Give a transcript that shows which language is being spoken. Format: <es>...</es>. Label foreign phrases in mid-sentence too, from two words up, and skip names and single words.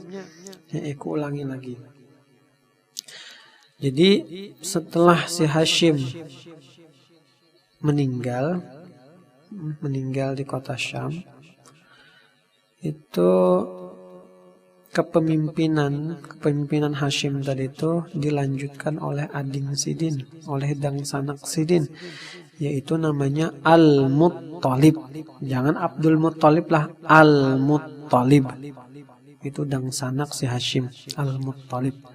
<id>Aku ulangi lagi. Jadi setelah si Hashim meninggal di kota Syam, itu kepemimpinan Hashim tadi itu dilanjutkan oleh</id> <bjn>ading Sidin,</bjn> <id>oleh</id> <bjn>dang sanak Sidin,</bjn> <id>yaitu namanya Al-Muttalib. Jangan Abdul Muttalib lah, Al-Muttalib. Itu</id> <bjn>dang sanak</bjn> <id>si Hashim, Al-Muttalib.</id>